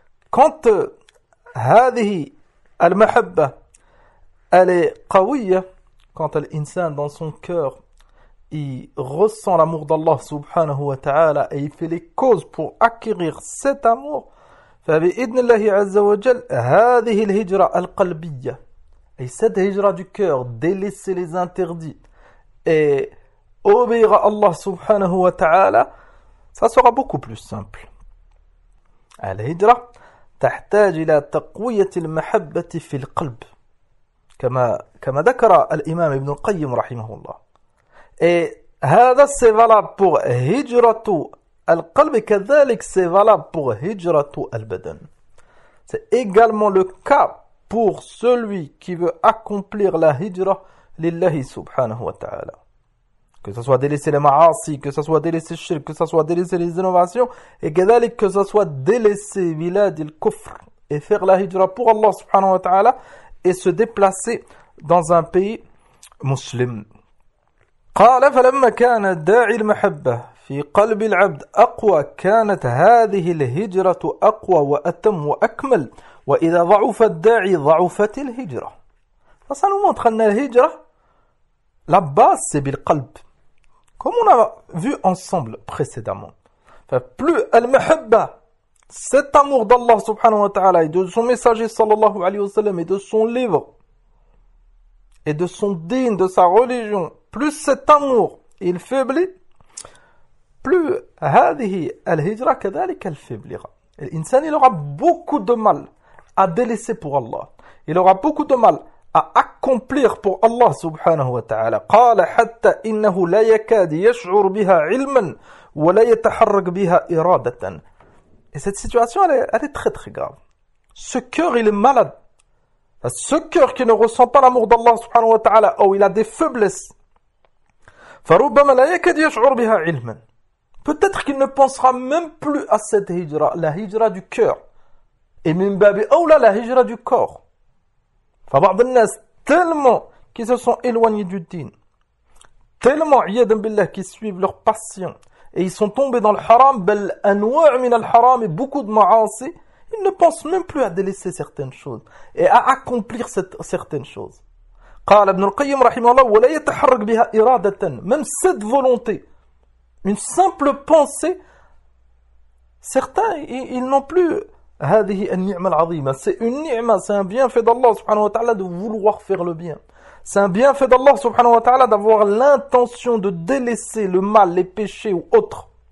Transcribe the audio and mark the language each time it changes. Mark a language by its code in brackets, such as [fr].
[fr] Quand [ar] hadhihi al-mahabba, [fr] elle est qawiyya, quand l'insan dans son cœur, il ressent l'amour d'Allah subhanahu wa ta'ala et il fait les causes pour acquérir cet amour, [ar] فبإذن الله عز وجل هذه الهجرة القلبية أي [fr] cette hijra du cœur, délaisser les interdits et obéir à Allah subhanahu wa ta'ala, ça sera beaucoup plus simple. [ar] الهجرة تحتاج إلى تقوية المحبة في القلب كما ذكر الإمام ابن القيم رحمه الله. [fr] Et هذا c'est valable pour [ar] هجرة القلب, [fr] كذلك c'est valable pour [ar] هجرة البدن. [fr] C'est également le cas pour celui qui veut accomplir la hijra [ar] لله سبحانه وتعالى. [fr] Que ce soit délaisser les ma'asi, que ce soit délaisser le shirk, que ce soit délaisser les innovations, et كذلك que ce soit délaisser [ar] بلاد الكفر [fr] et faire la hijra pour Allah سبحانه وتعالى et se déplacer dans un pays musulman. [ar] قال فلما كان داعي المحبة في قلب العبد أقوى كانت هذه الهجرة أقوى وأتم وأكمل وإذا ضعف الداعي ضعفت الهجرة. فصلنا ومدخلنا الهجرة [fr] la base c'est بالقلب comme on a vu ensemble précédemment. فplus المحبة cet amour d'Allah subhanahu wa ta'ala et de son messager sallallahu alayhi wa sallam et de son livre et de son dîn, de sa religion, plus cet amour il faiblit, plus [ar] هذه الهجرة كذلك الفبلغة. [fr] L'insan, il aura beaucoup de mal à délaisser pour Allah. Il aura beaucoup de mal à accomplir pour Allah subhanahu wa ta'ala. [ar] قال حتى إنه لا يكاد يشعر بها علما ولا يتحرك بها إرادة. [fr] Et cette situation, elle est très très grave. Ce cœur, il est malade. Ce cœur qui ne ressent pas l'amour d'Allah subhanahu wa ta'ala, ou il a des faiblesses. [ar] فربما لا يكاد يشعر بها علما. [fr] Peut-être qu'il ne pensera même plus à cette hijra, la hijra du cœur. Et même babi awla, la hijra du corps. [ar] فبعض الناس, [fr] tellement qu'ils se sont éloignés du din, tellement, iyadam billah, qu'ils suivent leur passion, et ils sont tombés dans le haram, [ar] bel anwa' min al-haram, [fr] et beaucoup de ma'asi, ils ne pensent même plus à délaisser certaines choses, et à accomplir certaines choses. [ar] قال ابن القيم رحمه الله ولا يتحرك بها إرادة. [fr] Même cette volonté, une simple pensée, certains, ils n'ont plus [ar] هذه النعمة العظيمة. [fr] C'est une نعمة, c'est un bienfait d'Allah subhanahu wa ta'ala de vouloir faire le bien. C'est un bienfait d'Allah subhanahu wa ta'ala d'avoir l'intention de délaisser le mal, les péchés ou autres.